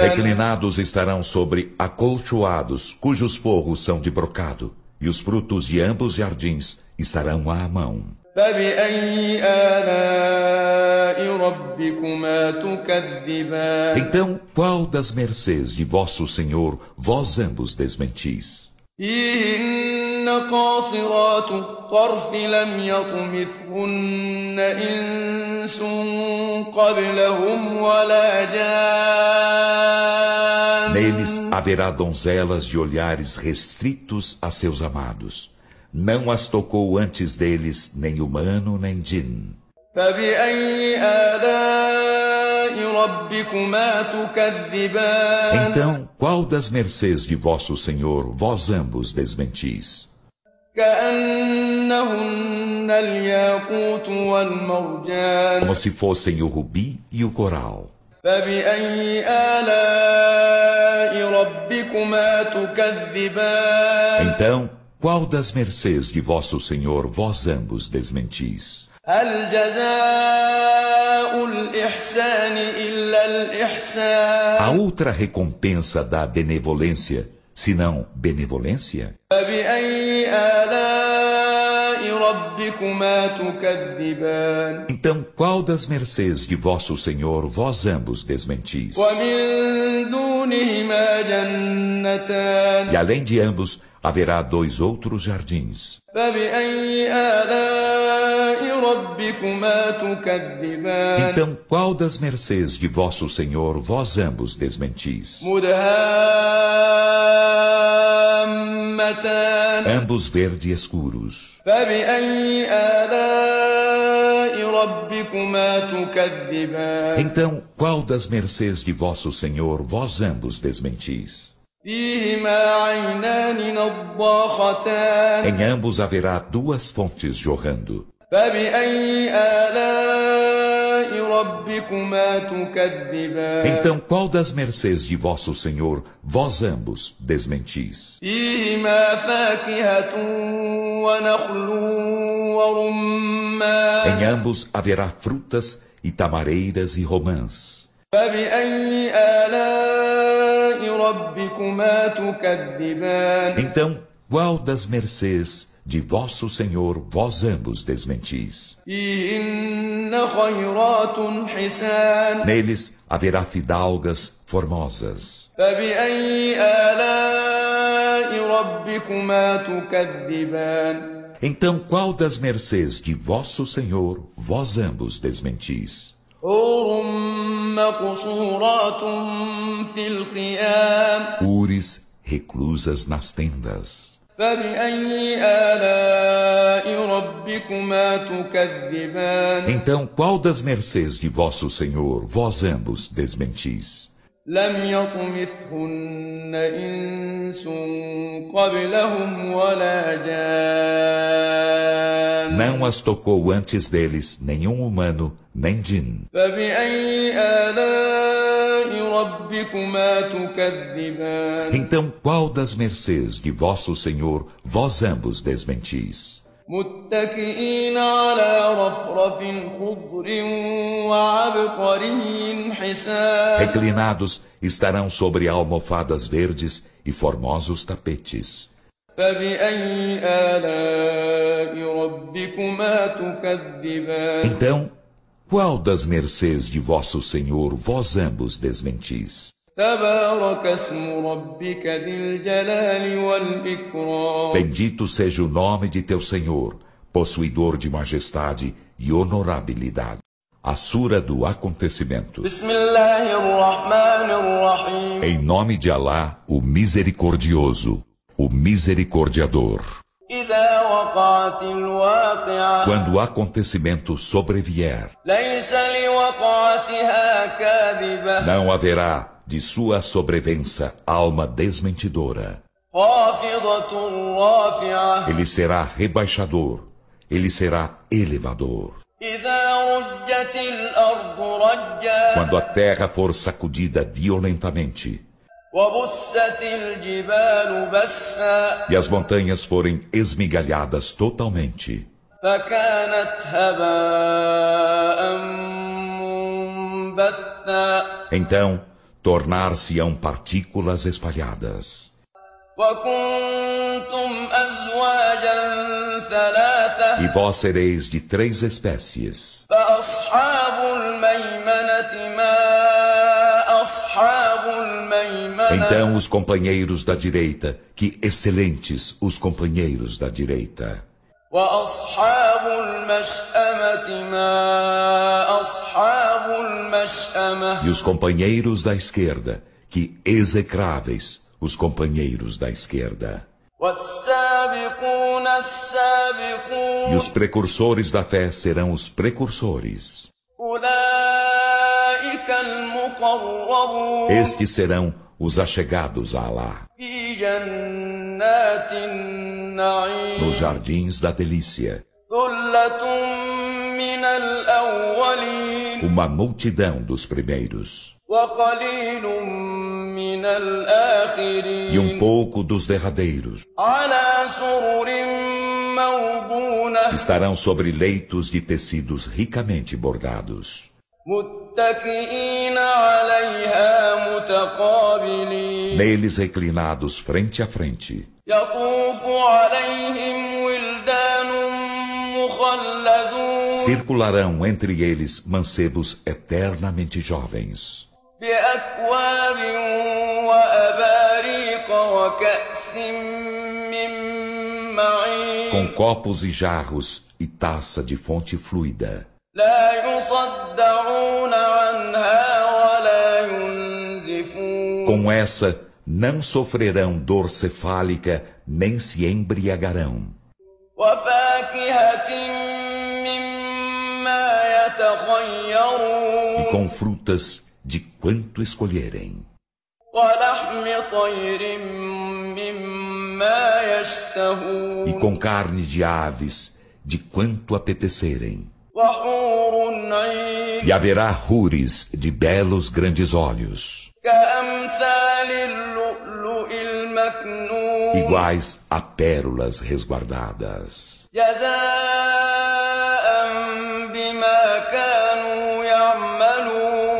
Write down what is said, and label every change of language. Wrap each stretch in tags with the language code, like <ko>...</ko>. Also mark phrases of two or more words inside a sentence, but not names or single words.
<pt>Reclinados estarão sobre acolchoados, cujos forros são de brocado, e os frutos de ambos jardins estarão à mão.</pt> <ar>فبأي آلاء ربكما تكذبان.</ar> <pt>Então, qual das mercês de vosso Senhor vós ambos desmentis?</pt> <ar>فيهن قاصرات الطرف لم يطمثهن إنس قبلهم ولا جان.</ar> <pt>Neles haverá donzelas de olhares restritos a seus amados. Não as tocou antes deles nem humano nem djinn.</pt> <ar>فبأي آلاء ربكما تكذبان</ar> <pt>Então, qual das mercês de vosso Senhor vós ambos desmentis?</pt> <ar>كأنهن الياقوت والمرجان</ar> <pt>Como se fossem o rubi e o coral.</pt> <ar>فبأي آلاء ربكما تكذبان</ar> <pt>Então, qual das mercês de vosso Senhor vós ambos desmentis?</pt> <ar>هل جزاء الإحسان إلا الإحسان</ar> <pt>Há outra recompensa da benevolência, senão benevolência?</pt> <ar>فبأي آلاء ربكما تكذبان</ar> <pt>Então, qual das mercês de vosso Senhor vós ambos desmentis?</pt> <ar>ومن دونهما جنتان</ar> <pt>E além de ambos, haverá 2 outros jardins.</pt> <ar>فبأي آلاء ربكما تكذبان</ar> <pt>Então, qual das mercês de vosso Senhor vós ambos desmentis?</pt> <ar>مدهامتان</ar> <pt>Ambos verde escuros.</pt> <ar>فبأي آلاء ربكما تكذبان</ar> <pt>Então, qual das mercês de vosso Senhor vós ambos desmentis?</pt> <ar>فيهما عينان نضاختان</ar> <pt>Em ambos haverá 2 fontes jorrando.</pt> <ar>فبأي آلاء ربكما تكذبان</ar> <pt>Então, qual das mercês de vosso Senhor vós ambos desmentis?</pt> <ar>فيهما فاكهة ونخل ورمان</ar> <pt>Em ambos haverá frutas e tamareiras e romãs.</pt> <ar>فبأي آلاء ربكما تكذبان</ar> <pt>Então, qual das mercês de vosso Senhor vós ambos desmentis?</pt> <ar>فيهن خيرات حسان</ar> <pt>Neles haverá fidalgas formosas.</pt> <ar>فبأي آلاء ربكما تكذبان</ar> <pt>Então, qual das mercês de vosso Senhor vós ambos desmentis?</pt> <ar>حور مقصورات في الخيام</ar> <pt>Ures reclusas nas tendas.</pt> <ar>فبأي آلاء ربكما تكذبان</ar> <pt>Então, qual das mercês de vosso Senhor vós ambos desmentis?</pt> <ar>لم يطمثهن إنس قبلهم ولا جان</ar> <pt>Não as tocou antes deles nenhum humano, nem djin.</pt> <ar>فبأي آلاء ربكما تكذبان</ar> <pt>Então, qual das mercês de vosso Senhor vós ambos desmentis?</pt> <ar>متكئين على رفرف خضر وعبقري حسان</ar> <pt>Reclinados estarão sobre almofadas verdes e formosos tapetes.</pt> <ar>فبأي آلاء ربكما تكذبان</ar> <pt>Então, qual das mercês de vosso Senhor vós ambos desmentis?</pt> <ar>تبارك اسم ربك ذي الجلال والإكرام</ar> <pt>Bendito seja o nome de teu Senhor, possuidor de majestade e honorabilidade. A sura do acontecimento.</pt> <ar>بسم الله الرحمن الرحيم</ar> <pt>Em nome de Alá, o misericordioso, o misericordiador.</pt> <ar>إذا وقعت الواقعة</ar> <pt>Quando o acontecimento sobrevier,</pt> <ar>ليس لوقعتها كاذبة</ar> <pt>não haverá de sua sobrevença alma desmentidora.</pt> <ar>خافضة رافعة</ar> <pt>Ele será rebaixador, ele será elevador.</pt> <ar>إذا رجت الأرض رجا</ar> <pt>Quando a terra for sacudida violentamente</pt> <ar>وبست الجبال بسا</ar> <pt>e as montanhas forem esmigalhadas totalmente,</pt> <ar>فكانت هباء منبثا</ar> <pt>então tornar-se-ão partículas espalhadas.</pt> <ar>وكنتم أزواجا ثلاثة</ar> <pt>E vós sereis de 3 espécies.</pt> <ar>فأصحاب الميمنة ما أصحاب الميمنة</ar> <pt>Então os companheiros da direita, que excelentes os companheiros da direita.</pt> <ar>وأصحاب المشأمة ما أصحاب المشأمة</ar> <pt>E os companheiros da esquerda, que execráveis os companheiros da esquerda.</pt> <ar>والسابقون السابقون</ar> <pt>E os precursores da fé serão os precursores.</pt> <ar>أولئك المقربون</ar> <pt>Estes serão os achegados a Alá,</pt> <ar>في جنات النعيم</ar> <pt>nos jardins da delícia.</pt> <ar>ثلة من الأولين</ar> <pt>Uma multidão dos primeiros,</pt> <ar>وقليل من الآخرين</ar> <pt>e pouco dos derradeiros.</pt> <ar>على سرر موضونة</ar> <pt>Estarão sobre leitos de tecidos ricamente bordados,</pt> <ar>متكئين عليها متقابلين</ar> <pt>neles reclinados frente a frente.</pt> <ar>يطوف عليهم ولدان مخلدون</ar> <pt>Circularão entre eles mancebos eternamente jovens,</pt> <ar>بأكواب وأباريق وكأس من معين</ar> <pt>com copos e jarros e taça de fonte fluida.</pt> <ar>لا يصدعون عنها ولا ينزفون</ar> <pt>Com essa, não sofrerão dor cefálica, nem se embriagarão.</pt> <ar>وفاكهة مما يتخيرون</ar> <pt>E com frutas de quanto escolherem.</pt> <ar>ولحم طير مما يشتهون</ar> <pt>E com carne de aves, de quanto apetecerem.</pt> <ar>وحور عين</ar> <pt>E haverá hures de belos grandes olhos,</pt> <ar>كأمثال اللؤلؤ المكنون</ar> <pt>iguais a pérolas resguardadas,</pt> <ar>جزاء بما كانوا يعملون</ar>